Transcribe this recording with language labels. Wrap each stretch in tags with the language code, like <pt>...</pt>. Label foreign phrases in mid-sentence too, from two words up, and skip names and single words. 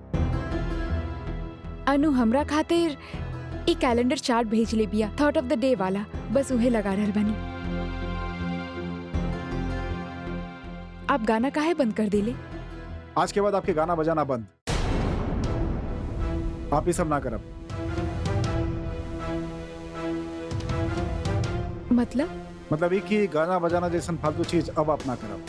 <bho>अनु हमरा खातिर ई कैलेंडर चार्ट भेज ले बिया,</bho> <en>thought of the day</en> <bho>वाला, बस उहे लगा रहल बनी। आप गाना काहे बंद कर देले? आज के बाद आपके गाना बजाना बंद। आप ये सब ना करब। मतलब ये कि गाना बजाना जैसन फालतू चीज अब आप ना करब।</bho>